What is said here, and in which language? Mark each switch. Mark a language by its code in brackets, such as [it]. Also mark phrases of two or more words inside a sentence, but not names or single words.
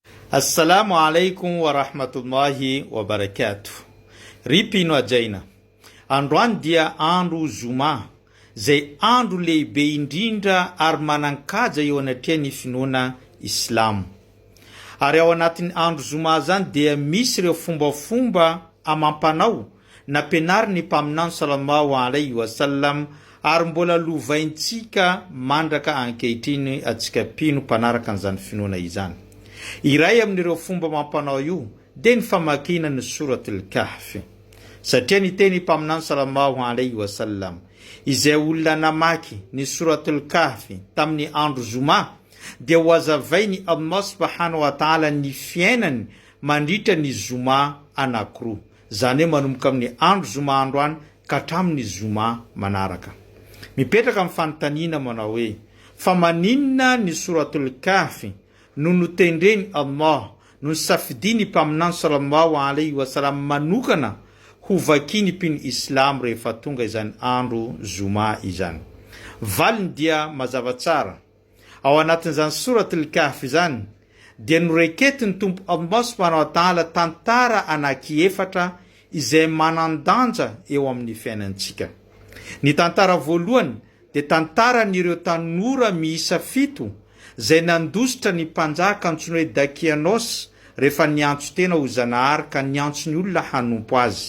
[ar] السلام عليكم ورحمة الله وبركاته. [mg] Ripino ajaina. Androany dia andro zoma, zay andro lehibe indrindra ary manankaja eo anatrehany finoana Islam. Ary ao anatin'ny andro zoma zany dia misy ireo fombafomba amampanao nampianariny mpaminany [ar] صلى الله عليه وسلم [mg] ary mbola lovaintsika mandraka ankehitriny atsika pino mpanaraka an'izany finoana izany. Iray amin'ireo fomba mampanao io dia ny famakina ny [ar] سورة الكهف. [mg] Satria ny teny mpaminany [ar] صلى الله عليه وسلم [mg] izay olona namaky ny [ar] سورة الكهف [mg] tamin'ny andro zoma dia hoazavainy [ar] الله سبحانه وتعالى [mg] ny fiainany mandritra ny zoma anankiroa, zany hoe manomboka amin'ny andro zoma androany ka hatramin'ny zoma manaraka. Mipetraka amin'ny fanontaniana manao hoe fa maninona ny [ar] سورة الكهف [mg] no notendreny Allah no safidiny mpaminany [ar] صلى الله عليه وسلم [mg] manokana ho vakiny mpino Islam rehefa tonga izany andro zoma izany. Valiny dia mazava tsara ao anatin'izany [ar] سورة الكهف [mg] izany dia noreketiny tompo [ar] الله سبحانه وتعالى [mg] tantara anankiefatra izay manandanja eo amin'ny fiainantsika. Ny tantara voalohany dia tantaran'ireo tanora miisa 7 zay nandositra ny mpanjaka antsoina hoe Dakianos rehefa niantso tena ho Zanahary ka niantso ny olona hanompo azy.